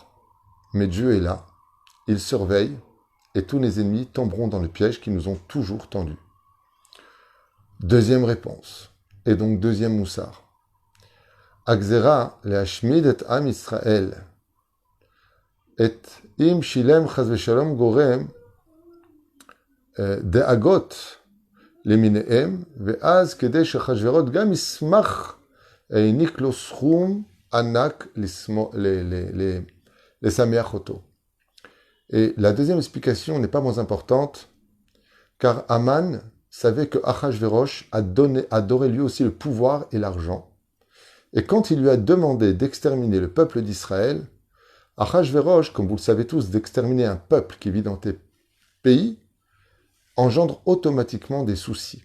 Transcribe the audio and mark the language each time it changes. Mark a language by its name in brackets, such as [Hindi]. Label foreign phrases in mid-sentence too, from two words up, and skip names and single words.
[French] Mais Dieu est là, il surveille, et tous les ennemis tomberont dans le piège qu'ils nous ont toujours tendu. Deuxième réponse, et donc deuxième moussard. [Hebrew] הגזירה להשמיד את עם ישראל, ואם ישלם חס ושלום גורם דאגות למיניהם, ואז כדי שאחשוורוש גם ישמח, העניק לו סכום ענק לשמח אותו. [French] Et la deuxième explication n'est pas moins importante, car Aman savait que Achashverosh adorait lui aussi le pouvoir et l'argent. Et quand il lui a demandé d'exterminer le peuple d'Israël, Achashverosh, comme vous le savez tous, d'exterminer un peuple qui vit dans tes pays, engendre automatiquement des soucis.